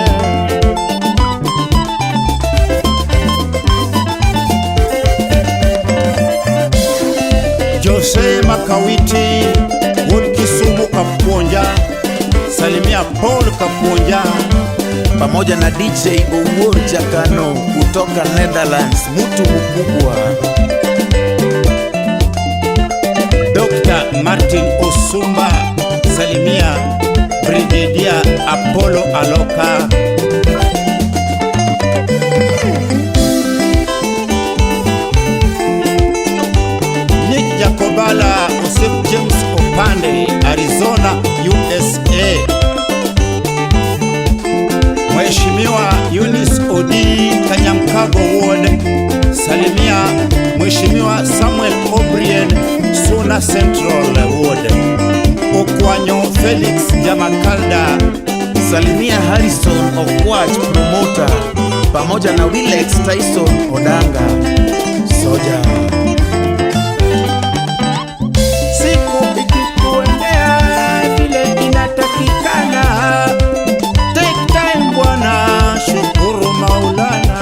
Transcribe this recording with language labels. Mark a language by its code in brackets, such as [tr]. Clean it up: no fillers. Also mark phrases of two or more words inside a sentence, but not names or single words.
[sw] Jose Makawiti Wood Kisumu Kaponja, salimia Paul Kaponja pamoja na DJ Owuor Jakano kutoka Netherlands, mtu mkubwa. Dr. Martin Osumba, salimia Brigadier Apollo Aloka. Nick Jakobala, Osep James Opande, Arizona, USA. Mheshimiwa Eunice Odi, Kanyamkago Ward, salimia Mheshimiwa Samuel O'Brien, Suna Central Ward. Okwanyo Felix Jamakalda, Salimia Harrison Okwach promoter pamoja na Willex Tyson Odanga Soja. siku ikikuendea vile inatakikana. [en] Take time [sw] bwana, shukuru Maulana.